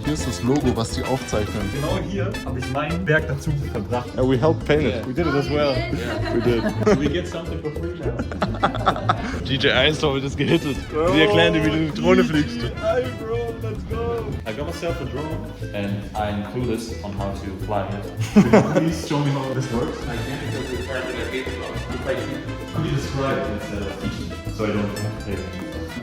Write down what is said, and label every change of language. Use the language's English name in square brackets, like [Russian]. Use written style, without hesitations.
[German] Hier ist das Logo, was die aufzeichnen. Genau hier habe ich mein Werk dazu verbracht. [English] And we helped paint it. We did it as well. We did. We get something for free now. [German] DJ Einstorm ist gehittet. Sie erklären dir, wie du in die Drohne fliegst. [English] Hey, bro, let's go. I got myself a drone. And I'm clueless on how to fly it. Could you please show me how this works? Could you describe it instead of teaching, so I don't have to take it?